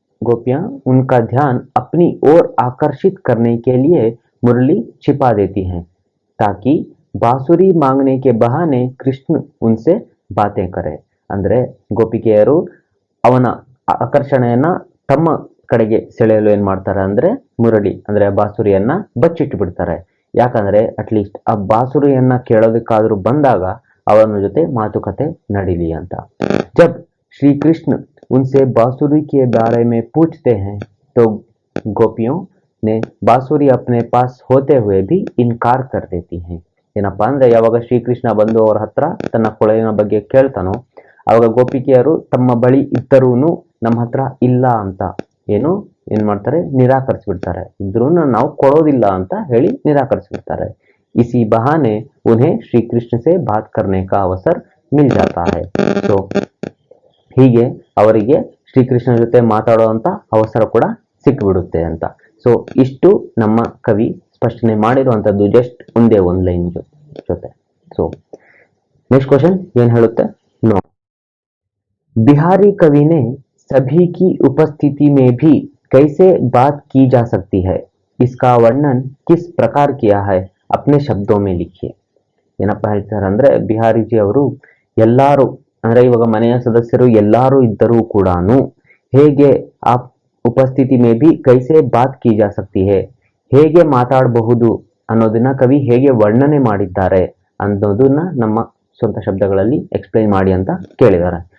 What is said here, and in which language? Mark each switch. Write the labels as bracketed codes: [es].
[hi] गोपियां उनका ध्यान अपनी ओर आकर्षित करने के लिए मुरली छिपा देती हैं ताकि बांसुरी मांगने के बहाने कृष्ण उनसे बातें करे. [kn] ಅಂದ್ರೆ ಗೋಪಿಕೆಯರು ಅವನ ಆಕರ್ಷಣೆಯನ್ನ ತಮ್ಮ ಕಡೆಗೆ ಸೆಳೆಯಲು ಏನ್ ಮಾಡ್ತಾರೆ ಅಂದ್ರೆ ಮುರಳಿ ಅಂದ್ರೆ ಬಾಸುರಿಯನ್ನ ಬಚ್ಚಿಟ್ಟು ಬಿಡ್ತಾರೆ. ಯಾಕಂದ್ರೆ ಅಟ್ಲೀಸ್ಟ್ ಆ ಬಾಸುರಿಯನ್ನ ಕೇಳೋದಕ್ಕಾದ್ರೂ ಬಂದಾಗ ಅವನ ಜೊತೆ ಮಾತುಕತೆ ನಡೀಲಿ ಅಂತ. [hi] जब श्री कृष्ण उनसे बांसुरी के बारे में पूछते हैं तो गोपियों ने बांसुरी अपने पास होते हुए भी इनकार कर देती हैं. [kn] ಏನಪ್ಪಾ ಅಂದ್ರೆ ಯಾವಾಗ ಶ್ರೀಕೃಷ್ಣ ಬಂದು ಅವರ ಹತ್ರ ತನ್ನ ಕೊಳಲಿನ ಬಗ್ಗೆ ಕೇಳ್ತಾನೋ ಆವಾಗ ಗೋಪಿಕೆಯರು ತಮ್ಮ ಬಳಿ ಇದ್ದರೂನು ನಮ್ಮ ಹತ್ರ ಇಲ್ಲ ಅಂತ ಏನು ಏನ್ ಮಾಡ್ತಾರೆ, ನಿರಾಕರಿಸ್ಬಿಡ್ತಾರೆ. ಇದ್ರೂ ನಾವು ಕೊಡೋದಿಲ್ಲ ಅಂತ ಹೇಳಿ ನಿರಾಕರಿಸ್ಬಿಡ್ತಾರೆ. [hi] इसी बहाने उन्हें श्री कृष्ण से बात करने का अवसर मिल जाता है. [kn] ಸೊ ಹೀಗೆ ಅವರಿಗೆ ಶ್ರೀಕೃಷ್ಣ ಜೊತೆ ಮಾತಾಡುವಂತ ಅವಸರ ಕೂಡ ಸಿಕ್ಬಿಡುತ್ತೆ ಅಂತ. ಸೊ ಇಷ್ಟು ನಮ್ಮ ಕವಿ ಸ್ಪಷ್ಟನೆ ಮಾಡಿರುವಂತದ್ದು ಜಸ್ಟ್ ಒಂದೇ ಒಂದು ಲೈನ್ ಜೊತೆ. [hi] ಸೊ [en] next question [kn] ಏನ್ ಹೇಳುತ್ತೆ, [hi] नो बिहारी कवि ने सभी की उपस्थिति में भी कैसे बात की जा सकती है, इसका वर्णन किस प्रकार किया है, अपने शब्दों में लिखिए. [kn] ಏನಪ್ಪ ಹೇಳ್ತಾರೆ ಅಂದ್ರೆ, ಬಿಹಾರಿಜಿ ಅವರು ಎಲ್ಲಾರು ಅಂದ್ರೆ ಇವಾಗ ಮನೆಯ ಸದಸ್ಯರು ಎಲ್ಲಾರು ಇದ್ದರೂ ಕೂಡ ಹೇಗೆ ಆ [hi] ಉಪಸ್ಥಿತಿ ಮೇ ಬಿ ಕೈಸೆ ಬಾತ್ ಕಿ ಜಾ ಸಕ್ತಿ ಹೈ, [kn] ಹೇಗೆ ಮಾತಾಡಬಹುದು ಅನ್ನೋದನ್ನ ಕವಿ ಹೇಗೆ ವರ್ಣನೆ ಮಾಡಿದ್ದಾರೆ ಅನ್ನೋದನ್ನ ನಮ್ಮ ಸ್ವಂತ ಶಬ್ದಗಳಲ್ಲಿ ಎಕ್ಸ್ಪ್ಲೈನ್ ಮಾಡಿ ಅಂತ ಕೇಳಿದ್ದಾರೆ.